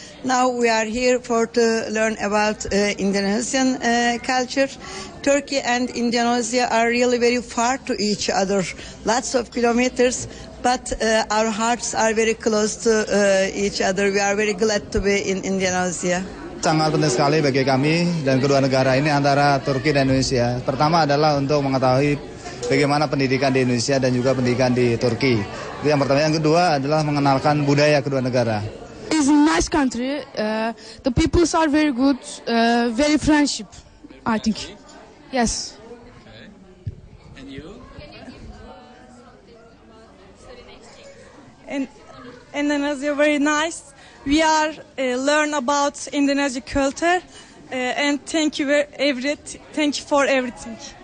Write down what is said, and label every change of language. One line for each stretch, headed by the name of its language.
English: Now we are here to learn about Indonesian culture. Turkey and Indonesia are really very far to each other, lots of kilometers, but our hearts are very close to each other. We are very glad to be in Indonesia.
Indonesian: Sangat penting sekali bagi kami dan kedua negara ini antara Turki dan Indonesia. Pertama adalah untuk mengetahui bagaimana pendidikan di Indonesia dan juga pendidikan di Turki. Itu yang pertama. Yang kedua adalah mengenalkan budaya kedua negara.
English: It's a nice country. The people are very good, very friendship, I think. Yes. And you? Indonesia very nice. We are learn about Indonesian culture, and thank you for everything.